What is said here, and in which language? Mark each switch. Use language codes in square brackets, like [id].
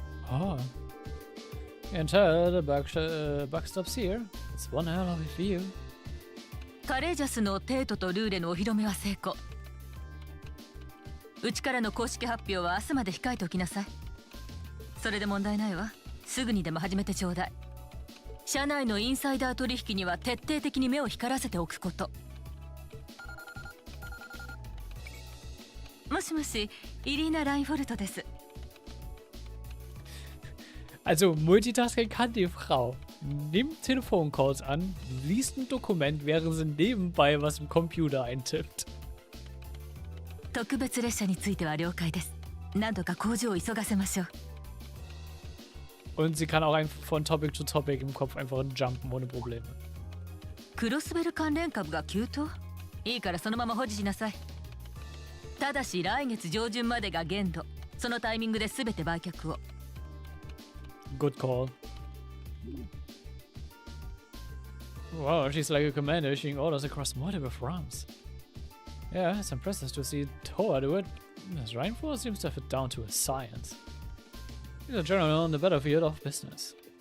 [en] Oh. You can tell the buck stops here. It's one hell of a view. [ja] カレージャスのテートとルーレのお披露目は成功。うちからの公式発表は明日まで控えておきなさい。それで問題ないわ。すぐにでも始めてちょうだい。社内のインサイダー取引には徹底的に目を光らせておくこと。もしもし、イリーナ・ラインフォルトです。 [de] Also Multitasking kann die Frau. Nimmt Telefoncalls an, liest ein Dokument, während sie nebenbei was im Computer eintippt. [ja] 特別列車については了解です。何度か工場を急がせましょう。 [de] Und sie kann auch einfach von Topic to Topic im Kopf einfach jumpen ohne Probleme. [ja] クロスベル関連株が急騰？いいからそのまま保持しなさい。ただし来月上旬までが限度。そのタイミングで全て売却を。 [en] Good call. Wow, she's like a commander issuing orders across multiple fronts. Yeah, it's impressive to see Toa do it. Miss Rhineford seems to have it down to a science. He's a general on the battlefield of business.